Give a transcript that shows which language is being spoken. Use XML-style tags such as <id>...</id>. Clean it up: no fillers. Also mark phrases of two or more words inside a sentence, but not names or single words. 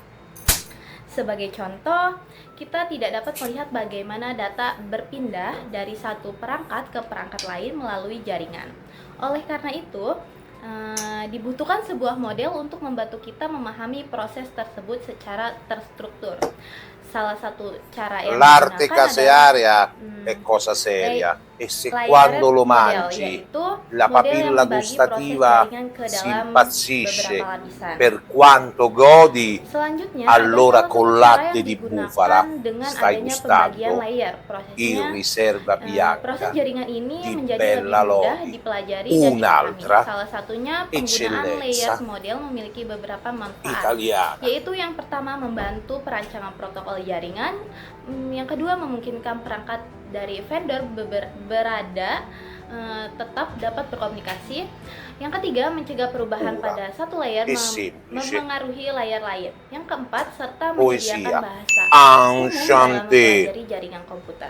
<id>Sebagai contoh, kita tidak dapat melihat bagaimana data berpindah dari satu perangkat ke perangkat lain melalui jaringan. Oleh karena itu, dibutuhkan sebuah model untuk membantu kita memahami proses tersebut secara terstruktur. Salah satu cara yang</id> <it>L'arte</it> <id>digunakan</id> <it>casearia</it> <id>adalah</id> <it>è cosa seria e se</it> <id>layer</id> <it>quando lo</it> <id>model,</id> <it>mangi</it> <id>yaitu</id> <it>la</it> <id>model yang</id> <it>papilla</it> <id>membagi</id> <it>gustativa</it> <id>proses jaringan ke</id> <it>si</it> <id>dalam</id> <it>impazzisce</it> <id>beberapa lapisan.</id> <it>per quanto godi,</it> <id>Selanjutnya,</id> <it>allora</it> <id>ada</id> <it>con</it> <id>salah satu</id> <it>latte</it> <id>cara yang</id> <it>di</it> <id>digunakan</id> <it>bufala</it> <id>dengan</id> <it>stai</it> <id>adanya pembagian</id> <it>gustando</it> <id>layer.</id> <it>il</it> <id>Prosesnya,</id> <it>riserva</it> <id>proses</id> <it>bianca</it> <id>jaringan ini</id> <it>di</it> <id>menjadi</id> <it>Bella</it> <id>lebih mudah</id> <it>Lodi.</it> <id>dipelajari dan dipahami.</id> <it>Un'altra</it> <id>Salah satunya penggunaan</id> <it>eccellenza</it> <en>layers model</en> <id>memiliki beberapa manfaat,</id> <it>italiana.</it> <id>yaitu yang pertama membantu perancangan protokol jaringan, yang kedua memungkinkan perangkat dari vendor berada tetap dapat berkomunikasi, yang ketiga mencegah perubahan pada satu layer memengaruhi layar lain, yang keempat serta menyediakan bahasa umum dalam mempelajari jaringan komputer.</id>